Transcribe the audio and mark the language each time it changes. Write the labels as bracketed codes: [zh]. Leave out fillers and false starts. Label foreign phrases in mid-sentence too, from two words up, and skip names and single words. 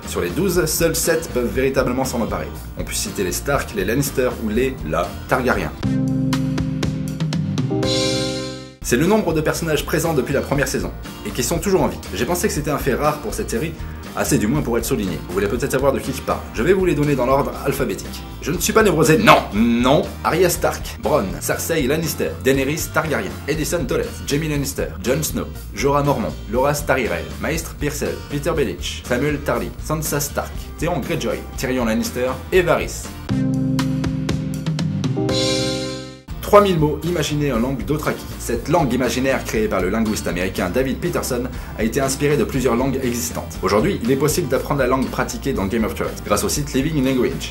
[fr] Sur les 12, seuls 7 peuvent véritablement s'en emparer. On peut citer les Stark, les Lannister ou la Targaryen. C'est le nombre de personnages présents depuis la première saison, et qui sont toujours en vie. J'ai pensé que c'était un fait rare pour cette série, assez du moins pour être souligné. Vous voulez peut-être savoir de qui je parle. Je vais vous les donner dans l'ordre alphabétique. Je ne suis pas névrosé, non. Arya Stark, Bronn, Cersei Lannister, Daenerys Targaryen, Alicent Tollett, Jaime Lannister, Jon Snow, Jorah Mormont, Loras Tyrell, Maester Pycelle, Peter Baelish, Samuel Tarly, Sansa Stark, Theon Greyjoy, Tyrion Lannister et Varys. 3000 mots imaginés en langue Dothraki. Cette langue imaginaire créée par le linguiste américain David Peterson a été inspirée de plusieurs langues existantes. Aujourd'hui, il est possible d'apprendre la langue pratiquée dans Game of Thrones grâce au site Living Language.